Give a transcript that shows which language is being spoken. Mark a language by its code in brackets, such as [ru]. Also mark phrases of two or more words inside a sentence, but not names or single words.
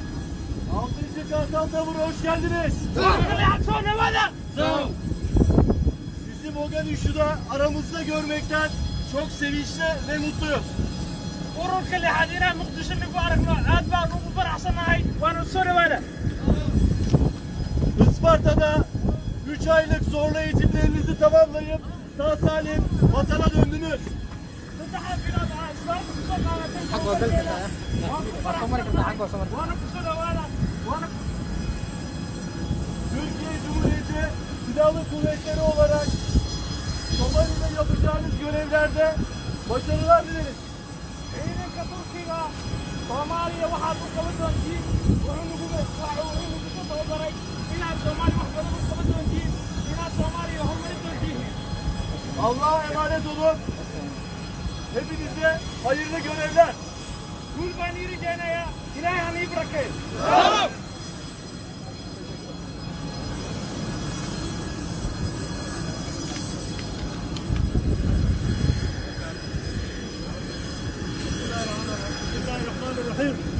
[tr] Hoş geldiniz. Sonra bana. Mogadishu'da aramızda görmekten çok sevinçli ve mutluyuz. [so] ururka lixaad inaan muqdisho nagu aragno aad baan ugu faraxsanahay waana soo dhawaada [tr] Isparta'da 3 aylık zorlu eğitimlerinizi tamamlayıp sağ salim vatana döndünüz. [so] saddexda bilood aa isbaarta kusoo qaadatay waana kusoo dhawaada waana [tr] Türkiye Cumhuriyeti Silahlı Kuvvetleri olarak Somali'de yapacağınız görevlerde başarılar dileriz. [so] ciidanka turkiga soomaaliya waxaad u qaban doontiin wuxuu nagu soo tababaray inaad soomaaliya wax badan u qaban doontiin inaad soomaaliya horumarin doontiin [tr] Allah'a emanet olun. Hepinize hayırlı görevler. [so] guul baan ii rajaynayaa ilaahay han ii barakeeyo [ar] Bismillahirrahmanirrahim.